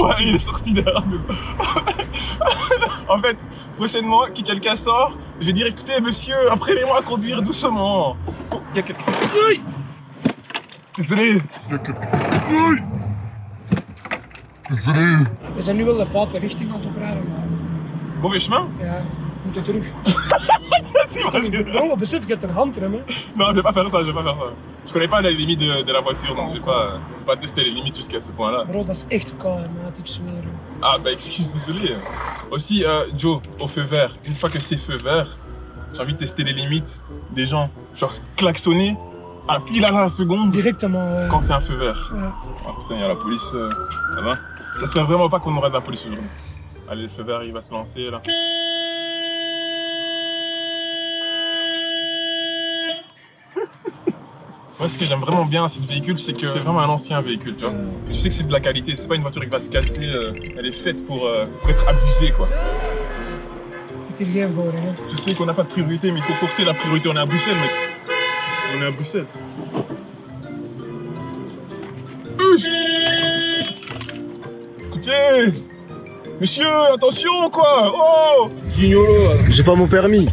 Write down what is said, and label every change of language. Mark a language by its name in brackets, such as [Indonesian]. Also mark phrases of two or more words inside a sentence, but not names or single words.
[French] sorti. il est sorti derrière nous. En fait, prochainement, que quelqu'un sort, je vais dire écoutez, monsieur, apprenez-moi à conduire doucement. Oh, il y a quelqu'un. Aïe! Désolé. Désolé. [Dutch] We zijn nu wel de foute richting aan het oprijden, maar [French] Mauvais chemin? [Dutch] ja, we moeten terug. [French] T'imagines? [Dutch] Bro, besef, je hebt een handrem, hè? [French] Non, je vais pas faire ça, je vais pas faire ça. Je connais pas les limites de la voiture, donc je vais pas tester les limites jusqu'à ce point-là. [Dutch] Bro, dat is echt koud, maat, ik zweer. [French] Ah bah excuse, désolé. Aussi, Joe, au feu vert, une fois que c'est feu vert, j'ai envie de tester les limites des gens. Genre klaxonner à pile à la seconde Directement, quand c'est un feu vert. [Dutch] ja. [French] Oh putain, il y a la police là-bas. J'espère vraiment pas qu'on aura de la police aujourd'hui. Allez, le feu vert, il va se lancer là. Moi, ce que j'aime vraiment bien à ce véhicule, c'est que c'est vraiment un ancien véhicule, tu vois. Je sais que c'est de la qualité, c'est pas une voiture qui va se casser, elle est faite pour être abusée, quoi. [Dutch] Het hier geen voor, hè? [French] Je sais qu'on n'a pas de priorité, mais il faut forcer la priorité. On est à Bruxelles, mec. On est à Bruxelles. Écoutez, monsieur, attention, quoi. Oh. Gignolo, j'ai pas mon permis.